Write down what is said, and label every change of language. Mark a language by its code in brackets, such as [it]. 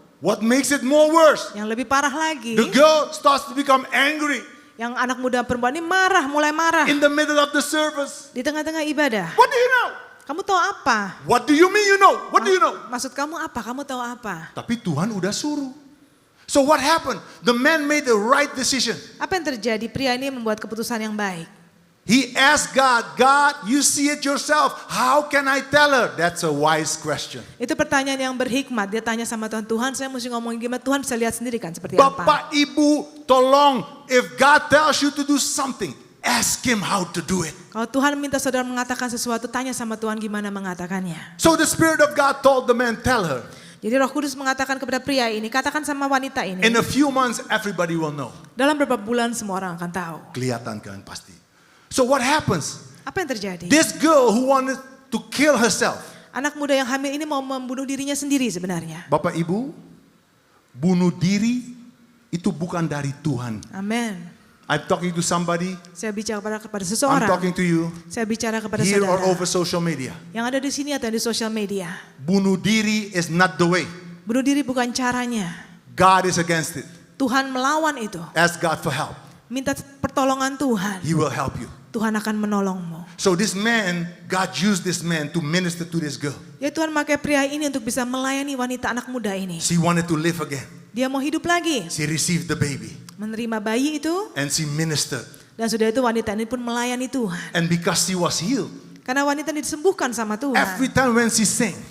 [en] What makes it more worse? [id] Yang lebih parah lagi, [en] The girl starts to become angry [id] yang anak muda perempuan ini mulai marah [en] in the middle of the service. [id] di tengah-tengah ibadah. [en] What do you know? [id] Kamu tahu apa? [en] What do you mean you know? What do you know? [id] Maksud kamu apa? Kamu tahu apa? Tapi Tuhan udah suruh. [en] So what happened? The man made the right decision. [id] Apa yang terjadi? Pria ini membuat keputusan yang baik. [en] He asked God, God, you see it yourself. How can I tell her? That's a wise question. [id] Itu pertanyaan yang berhikmat. Dia tanya sama Tuhan, Tuhan saya mesti ngomongin gimana? Tuhan bisa lihat sendiri kan seperti apa. Bapak Ibu, tolong. [en] If God tells you to do something, ask Him how to do it. [id] Kalau Tuhan minta saudara mengatakan sesuatu, tanya sama Tuhan gimana mengatakannya. [en] So the Spirit of God told the man, tell her. [id] Jadi Roh Kudus mengatakan kepada pria ini, katakan sama wanita ini. [en] In a few months, everybody will know. [id] Dalam beberapa bulan semua orang akan tahu. Kelihatan kan pasti. [en] So what happens? [id] Apa yang terjadi? [en] This girl who wanted to kill herself. [id] Anak muda yang hamil ini mau membunuh dirinya sendiri sebenarnya. Bapak Ibu, bunuh diri itu bukan dari Tuhan. Amin. [en] I'm talking to somebody. [id] Saya bicara kepada [en] I'm [id] seseorang. [en] talking to you. [id] Saya bicara kepada [en] Here or [id] saudara. [en] over social media. [id] Yang ada di sini atau di sosial media. Bunuh diri [en] is not the way. [id] Bunuh diri bukan caranya. [en] God is against it. [id] Tuhan melawan itu. [en] Ask God for help. [id] Minta pertolongan Tuhan. [en] He will help you. [id] Tuhan akan menolongmu. [en] So this man, God used this man to minister to this girl. [id] Ya Tuhan pakai pria ini untuk bisa melayani wanita anak muda ini. [en] She wanted to live again. [id] Dia mau hidup lagi. [en] She received the baby [id] Menerima bayi itu. [en] and she ministered. [id] Dan sudah itu wanita ini pun melayani Tuhan. [en] And because she was healed, [id] Karena wanita ini disembuhkan sama Tuhan. [en] every time when she sang,